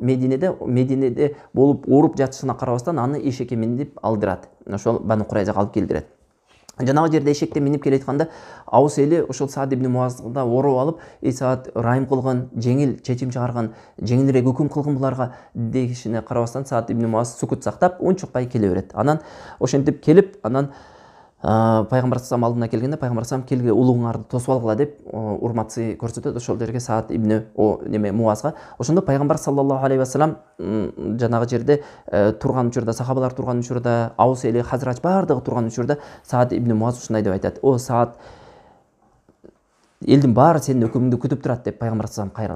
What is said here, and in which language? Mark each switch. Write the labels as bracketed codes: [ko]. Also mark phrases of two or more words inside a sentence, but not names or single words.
[ky] Мединеде болуп ооруп жатышына карабастан аны эшекке минип алдырат. Ошол Бану Курайзага алып келдирет. Жанагы жерде эшекте минип келатканда Аус эли ошол Саад ибн Муазда ороп алып, Саад райым кылган, жеңил чечим чыгарган, жеңилирээк өкүм кылгын буларга дегишине карабастан Саад ибн Муаз сукут сактап унчукпай келе берет. Анан ошентип келип, анан пайгамбар саллаллаху алдына келгенде пайгамбар саллаллаху келге улуңарды тосуп алгыла деп урматсы көрсөтөт ошол жерге Саад ибн Муазга. Ошондо пайгамбар [ar] صلى الله عليه وسلم [ky] жанагы жерде турган учурда, сахабалар турган учурда, Аус эли, Хазрач баардыгы турган учурда Саад ибн Муаз ушундай деп айтат: "О Саад, элдин баары сенин өкүмүңдү күтүп турат" деп пайгамбар саллаллаху кайрылат.